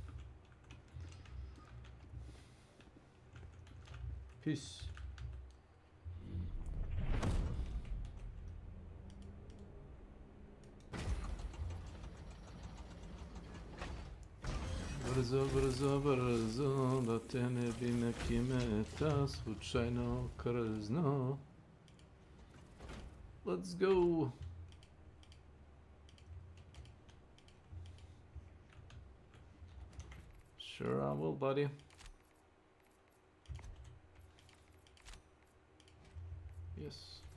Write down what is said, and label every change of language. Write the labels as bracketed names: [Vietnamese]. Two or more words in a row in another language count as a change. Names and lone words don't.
[English] Peace. [Bosnian] What Brzo, brzo, brzo, da te ne bi neki meta slučajno krzno. [English] Let's go. Sure I will, buddy. Yes.